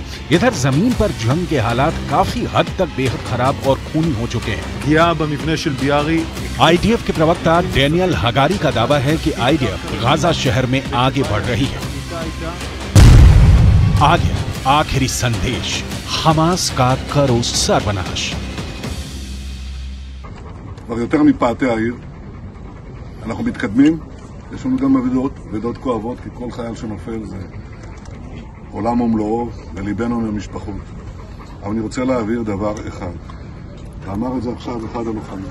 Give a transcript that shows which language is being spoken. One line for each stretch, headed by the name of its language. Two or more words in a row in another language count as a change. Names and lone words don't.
Hindi: इधर जमीन पर जंग के हालात काफी हद तक बेहद खराब और खूनी हो चुके हैं। आईडीएफ के प्रवक्ता डेनियल हगारी का दावा है कि आईडीएफ गाजा शहर में आगे बढ़ रही है। आगे आखिरी संदेश, हमास का करो सर्वनाश।
Hebrew: יותר מפאתי העיר, אנחנו מתקדמים. יש לנו גם אבדות כואבות, כי כל חייל שנופל זה עולם ומלואו, וליבנו עם המשפחות. אבל אני רוצה להעביר דבר אחד. ואמר את זה עכשיו אחד הלוחמים.